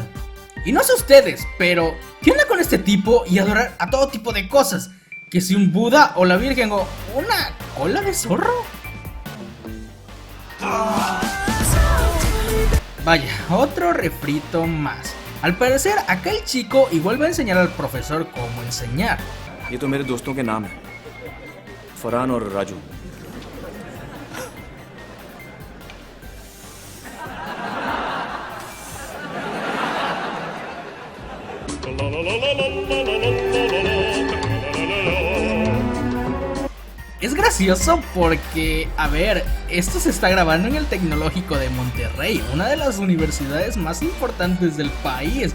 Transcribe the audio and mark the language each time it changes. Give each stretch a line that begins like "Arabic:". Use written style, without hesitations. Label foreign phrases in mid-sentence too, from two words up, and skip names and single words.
Spanish: Y no sé ustedes, pero ¿qué onda con este tipo y adorar a todo tipo de cosas? ¿Que si un Buda o la Virgen o una cola de zorro? Vaya, otro refrito más. Al parecer, acá el chico igual va a enseñar al profesor cómo enseñar.
Hindi: ये तो मेरे दोस्तों के नाम है, फरहान और राजू.
Spanish: Es gracioso porque, a ver, esto se está grabando en el Tecnológico de Monterrey, una de las universidades más importantes del país.